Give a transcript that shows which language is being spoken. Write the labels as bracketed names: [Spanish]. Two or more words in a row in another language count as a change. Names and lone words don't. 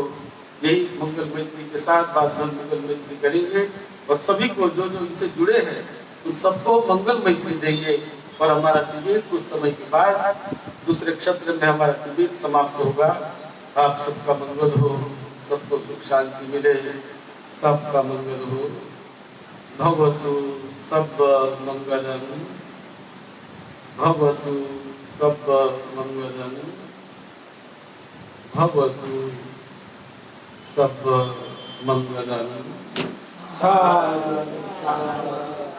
[Hindi] यही मंगल मैत्री के साथ बाद में मंगल मैत्री करेंगे, और सभी को जो जो इनसे जुड़े हैं उन सबको मंगल मैत्री देंगे। और हमारा शिविर कुछ समय के बाद दूसरे क्षेत्र में हमारा शिविर समाप्त होगा। आप सबका मंगल हो, सबको सुख शांति मिले, सबका मंगल हो। [Pali] भवतु सब मंगलम, भवतु सब मंगलम, भवतु सब मंगलम।